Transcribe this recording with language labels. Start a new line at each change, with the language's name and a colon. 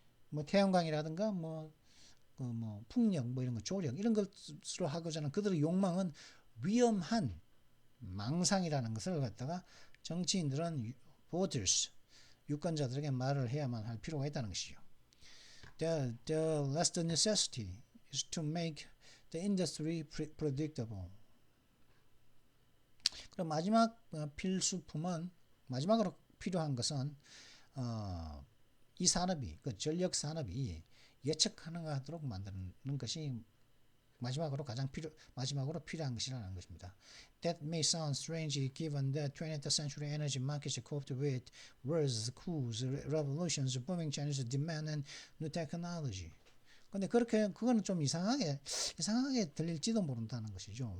Korean: 뭐 태양광이라든가 풍력 이런 거, 조력 이런 것으로 하고자 하는 그들의 욕망은 위험한 망상이라는 것을 갖다가 정치인들은 voters, 유권자들에게 말을 해야만 할 필요가 있다는 것이죠.
English: The last necessity is to make the industry predictable.
Korean: 그럼 마지막 필수품은, 마지막으로 필요한 것은 이 산업이, 그 전력 산업이 예측 가능하도록 만드는 것이 마지막으로 필요한 것이라는 것입니다.
English: That may sound strange given that 20th century energy markets coped with wars, coups, revolutions, booming Chinese demand and new technology.
Korean: 근데 그거는 좀 이상하게 들릴지도 모른다는 것이죠.